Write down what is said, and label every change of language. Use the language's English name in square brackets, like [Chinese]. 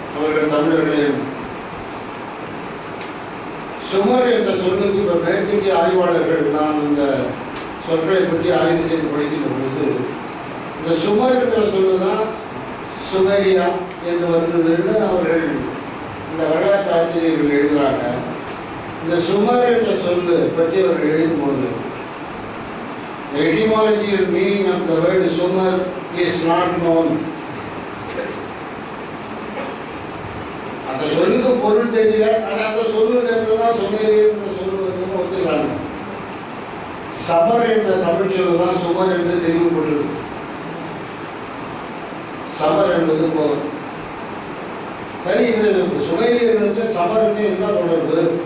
[Tamil] அவர்கள் தமிழர்களையும் சுமர் என்ற சொல்லுக்கு இப்போ மேற்கத்திய ஆய்வாளர்கள் நான் இந்த சொற்களை பற்றி ஆய்வு செய்து படிக்கின்ற பொழுது இந்த சுமர் என்ற சொல்லு தான் சுமேரியா என்று வந்ததுன்னு அவர்கள் இந்த வரலாற்று ஆசிரியர்கள் எழுதுகிறாங்க. இந்த சுமர் என்ற சொல்லு பற்றி அவர்கள் எழுதும்போது [English] the etymological meaning of the word Sumer is not known. [Tamil] அந்த சொல்லுக்கு பொருள் தெரியல, ஆனால் அந்த சொல்லுலேருந்து தான் சுமேரியர் என்ற சொல்லு வந்து ஒத்துக்கிறாங்க. சபர் என்ற தமிழ் சொல்லு தான் சுமர் என்று தெரிவிக்கப்பட்டிருக்கு. சபர் என்பது போர். சரி, இந்த சுமேரியர்களுக்கு சபருக்கு என்ன தொடர்பு?